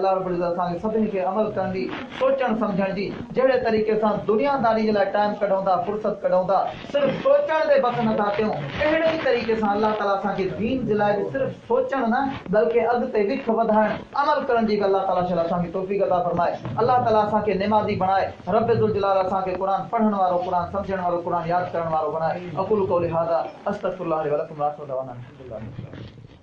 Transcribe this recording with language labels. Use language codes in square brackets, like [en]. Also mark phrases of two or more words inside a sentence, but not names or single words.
[sd] अल्लाह रब्बुल इज़्ज़त असांखे सभिनी खे अमल करण जी सोचण सम्झण जी जहिड़े तरीक़े सां दुनियादारी जे लाइ टाइम कढूं था फुर्सत कढूं था सिर्फ़ु सोचण ते बसि नथा कयूं अहिड़े ई तरीक़े सां अल्लाह ताला असांखे दीन जे लाइ बि सिर्फ़ु सोचण न बल्कि अॻिते विख वधाइण अमल करण जी बि अल्लाह ताला शल असांखे तौफ़ीक़ अता फरमाए अल्लाह ताला असांखे निमाज़ी बणाए रब ज़ुल जलाल असांखे क़ुरान पढ़ण वारो क़ुरान समझण वारो क़ुरान यादि करण वारो बनाए [ar] أقول قولي هذا أستغفر الله لي و لكم و آخر دعوانا الحمد لله.